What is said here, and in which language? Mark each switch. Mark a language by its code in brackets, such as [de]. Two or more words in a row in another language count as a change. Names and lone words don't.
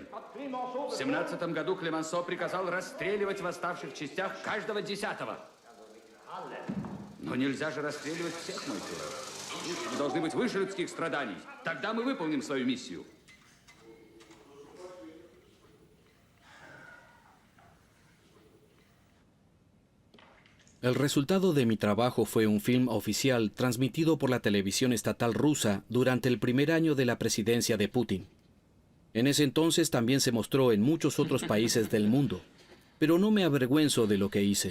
[ru] В 17 году Клемансо приказал расстреливать в оставших частях каждого 10-го. Но нельзя же расстреливать всех, мой фюрер. Мы должны быть выше людских страданий. Тогда мы выполним свою миссию. [es] El resultado de mi trabajo fue un film oficial transmitido por la televisión estatal rusa durante el primer año de la presidencia de Putin. En ese entonces también se mostró en muchos otros países del mundo, pero no me avergüenzo de lo que hice.